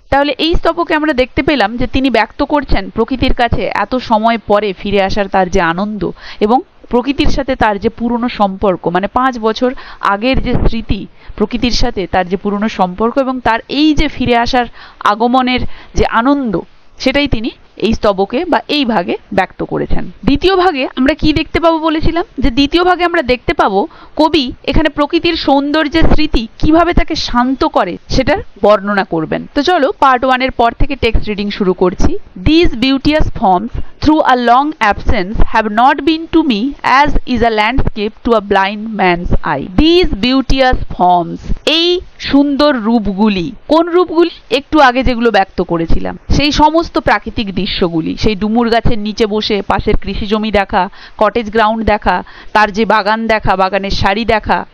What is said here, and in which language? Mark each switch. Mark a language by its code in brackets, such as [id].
[bn] তাহলে এই স্তবকে আমরা দেখতে পেলাম যে তিনি ব্যক্ত করছেন প্রকৃতির কাছে এত সময় পরে ফিরে আসার তার যে আনন্দ এবং প্রকৃতির সাথে তার যে পুরনো সম্পর্ক, মানে 5 বছর আগের যে স্মৃতি, প্রকৃতির সাথে তার যে পুরনো সম্পর্ক এবং তার এই যে ফিরে আসার আগমনের যে আনন্দ, সেটাই তিনি এই স্তবকে বা এই ভাগে ব্যক্ত করেছেন। দ্বিতীয় ভাগে আমরা কি দেখতে পাবো বলেছিলাম যে দ্বিতীয় ভাগে আমরা দেখতে পাবো কবি এখানে প্রকৃতির সৌন্দর্যের স্মৃতি কিভাবে তাকে শান্ত করে সেটার বর্ণনা করবেন। তো চলো পার্ট 1 এর পর থেকে টেক্সট রিডিং শুরু করছি। [en] These beauteous forms through a long absence have not been to me as is a landscape to a blind man's eye. These beauteous forms, [bn] এই সুন্দর রূপগুলি, কোন রূপগুলি? একটু আগে যেগুলো ব্যক্ত করেছিলাম সেই সমস্ত প্রাকৃতিক দৃশ্যগুলি, সেই ডুমুর গাছের নিচে বসে পাশের কৃষি জমি দেখা, কটেজ গ্রাউন্ড দেখা, তার যে বাগান দেখা, বাগানের সারি দেখা,